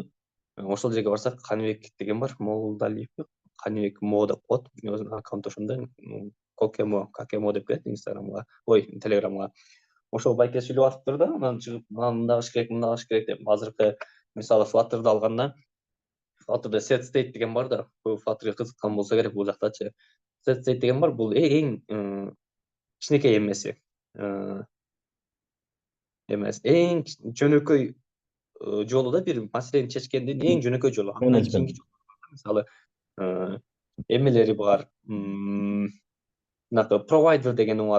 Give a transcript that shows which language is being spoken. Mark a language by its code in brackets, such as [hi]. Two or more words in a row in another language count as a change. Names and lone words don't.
[ky] Ошол жерге барсак, Каныбек деген бар, Молдалиевби, Каныбек Мо деп коет. Өзүнүн аккаунту ошондой. Какемо деп келет Инстаграмга, Телеграмга. Ошол байке сүйлөп атыптыр да, анан чыгып мындай кылыш керек, мындай кылыш керек деп. Азыркы мисалы Flutter'ды алганда, Flutter'да [en] set state [ky] деген бар да. Flutter'га кызыккан болсо керек бул жактачы. [en] Set state [ky] деген бар, бул эң кичинекей эмеси. Эң жөнөкөй жолу да, бир маселени чечкендин эң жөнөкөй жолу. Андан кийинки Менеджмент. мисалы эмелери бар. Мынакы провайдер деген бар.